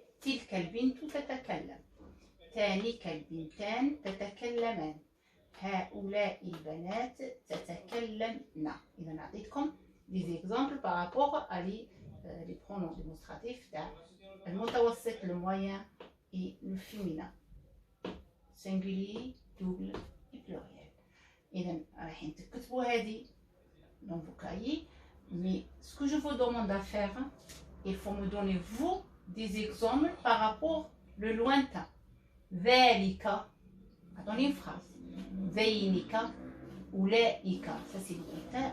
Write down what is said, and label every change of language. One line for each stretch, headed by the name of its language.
Arabic: تلك البنت تتكلم. تلك البنتان تتكلمان. هؤلاء البنات تتكلمن. إذا نعطيكم
French: des exemples par rapport à les pronoms démonstratifs le متوسط, le moyen et le féminin. Singulier, double et pluriel.
Arabic: إذا راح تكتبوا هذه
French: dans vos cahiers. Mais ce que je vous demande à faire, il faut me donner vous des exemples par rapport le lointain. ذلك, attendez une phrase. ذينك, أولئك, ça c'est le lointain.